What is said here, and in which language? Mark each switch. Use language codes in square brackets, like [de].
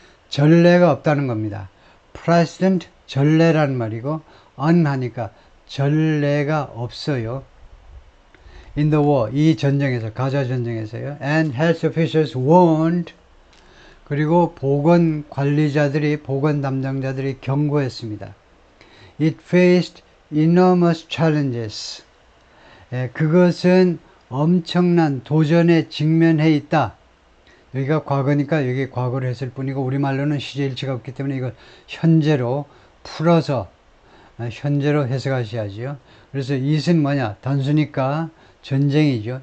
[ko] 전례가 없다는 겁니다. precedent, 전례라는 말이고 un 하니까 전례가 없어요. [en] in the war, [ko] 이 전쟁에서, 가자 전쟁에서요. [en] and health officials warned, [ko] 그리고 보건 관리자들이, 보건 담당자들이 경고했습니다. [en] It faced enormous challenges. [ko] 그것은 엄청난 도전에 직면해 있다. 여기가 과거니까 여기 과거로 했을 뿐이고 우리말로는 시제일치가 없기 때문에 이걸 현재로 풀어서 현재로 해석하셔야죠. 그래서 it은 뭐냐? 단수니까 전쟁이죠.